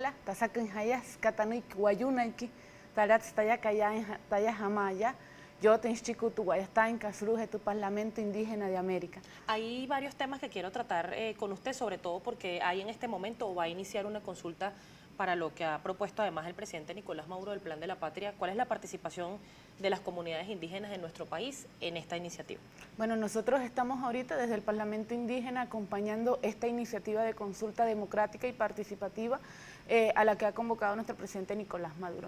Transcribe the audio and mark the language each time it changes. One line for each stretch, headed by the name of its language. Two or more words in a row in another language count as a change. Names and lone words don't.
Spanish: Maya, Tasakanjayas, Katanik, Guayunaiki, Tarats Tayakaya, Tayajamaya, yo Tenchicutu, Guayastain, Casruje, tu Parlamento Indígena de América. Hay varios temas que quiero tratar con usted, sobre todo porque hay en este momento o va a iniciar una consulta para lo que ha propuesto además el presidente Nicolás Maduro del Plan de la Patria. ¿Cuál es la participación de las comunidades indígenas en nuestro país en esta iniciativa? Bueno, nosotros estamos ahorita desde el Parlamento Indígena acompañando esta iniciativa de consulta democrática y participativa a la que ha convocado nuestro presidente Nicolás Maduro.